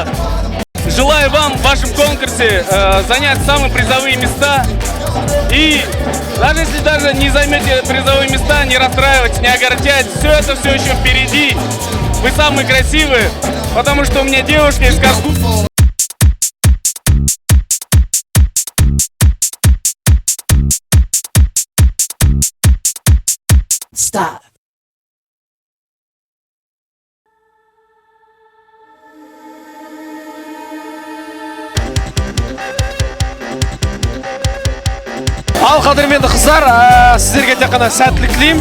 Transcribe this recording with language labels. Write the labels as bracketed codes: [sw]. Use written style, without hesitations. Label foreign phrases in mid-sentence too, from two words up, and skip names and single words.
[ru] Желаю вам в вашем конкурсе занять самые призовые места. И даже если даже не займете призовые места, не расстраивайтесь, не огорчайтесь. Все это все еще впереди. Вы самые красивые, потому что у меня девушка из Казгу. Stop. [kk] Ал қадірменді қыздар, сіздерге тек қана сәттілік тілеймін.